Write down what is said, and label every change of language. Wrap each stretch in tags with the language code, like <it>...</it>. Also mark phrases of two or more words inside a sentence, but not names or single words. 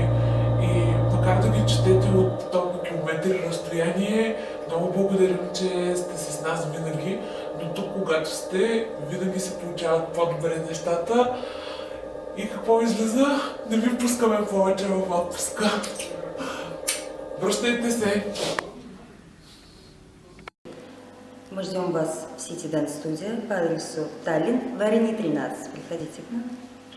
<bg>И макар да ги четете от толкова километри разстояние, много благодарим, че сте с нас винаги. Но тук, когато сте, винаги се получават по-добре нещата. И какво излиза? Не ви пускаме повече в отпуска. Връщайте се!</bg> <ru>Мы ждем вас в City Dance Studio по адресу Таллин, Варени 13. Приходите к нам.</ru>